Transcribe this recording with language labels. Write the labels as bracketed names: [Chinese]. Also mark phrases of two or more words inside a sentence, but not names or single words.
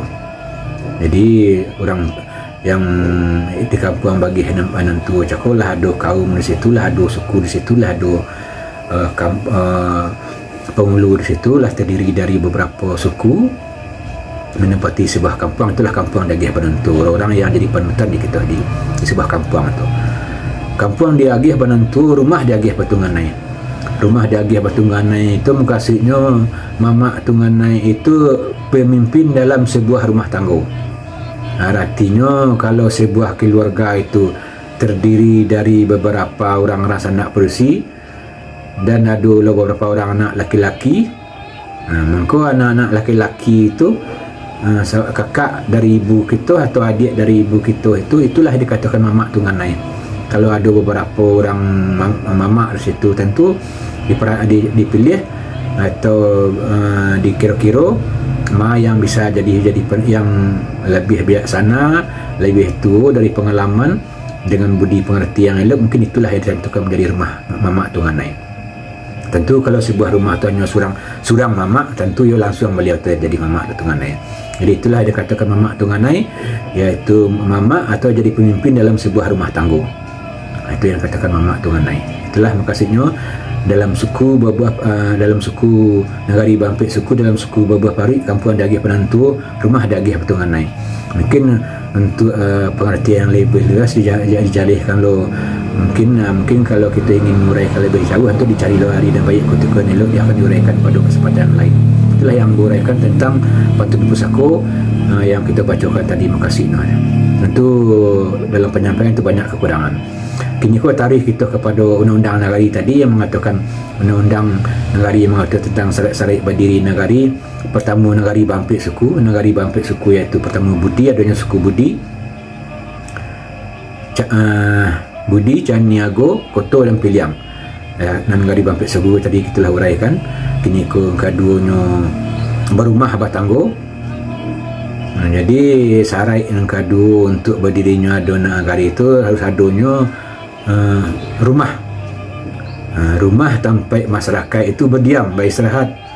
[Indonesian] Jadi orang yang di [Minangkabau] Kampuang Bagi Banantu [Indonesian] cakulah ada kaum di situlah, ada suku di situlah, ada penghulu di situlah, terdiri dari beberapa suku menempati sebuah kampung. Itulah [Minangkabau] Kampuang Dagih Banantu, [Indonesian] orang-orang yang jadi panutan di sebuah kampung itu. [Minangkabau] Kampuang Dagih Banantu, rumah Dagih Batunganai. Rumah Dagih Batunganai [Indonesian] itu makasihnya Mamak Tunganai itu pemimpin dalam sebuah rumah tangga. Artinya kalau sebuah keluarga itu terdiri dari beberapa orang sanak persi dan ada beberapa orang anak laki-laki, maka anak-anak laki-laki itu kakak dari ibu kita atau adik dari ibu kita itulah dikatakan Mamak Tunganai. Kalau ada beberapa orang mamak di situ, tentu dipilih atau dikira-kira yang bisa jadi yang lebih bijaksana, lebih tua dari pengalaman dengan budi pengerti yang elok. Mungkin itulah yang ditentukan menjadi rumah Mamak Tunganai. Tentu kalau sebuah rumah tu hanya surang mamak, tentu ia langsung beliau jadi Mamak Tunganai. Jadi itulah dikatakan Mamak Tunganai, iaitu mamak atau jadi pemimpin dalam sebuah rumah tangga. Itu yang dikatakan Mamak Tunganai. [Minangkabau] Itulah makasihnya dalam suku Negari Bampik suku, dalam suku Babuah Parit, Kampuang Dagih Banantu, rumah Dagih Batunganai. [Indonesian] Mungkin untuk pengertian yang lebih luas dijalihkan lo. Mungkin kalau kita ingin menguraikan lebih jauh, itu dicari lo hari dan baik kutukan elok, dia akan diuraikan pada kesempatan lain. Itulah yang diuraikan tentang Patut Pusako yang kita bacakan tadi. Makasih. Tentu dalam penyampaian itu banyak kekurangan. Kini kau tarik kita kepada undang-undang negari tadi yang mengatakan undang-undang negari yang mengatur tentang syarat-syarat berdiri negari. Pertama, [Minangkabau] Negari Bampik suku. Negari Bampik suku [Indonesian] iaitu pertama Budi, adanya suku Budi, Budi, Caniago, Koto dan Piliang. [Minangkabau] Negari Bampik suku [Indonesian] tadi kita lah uraikan. Kini keduanya [Minangkabau] berumah Batanggo. [Indonesian] Jadi syarat yang kedua untuk berdirinya ada negari itu harus adanya rumah tempat masyarakat itu berdiam, beristirahat.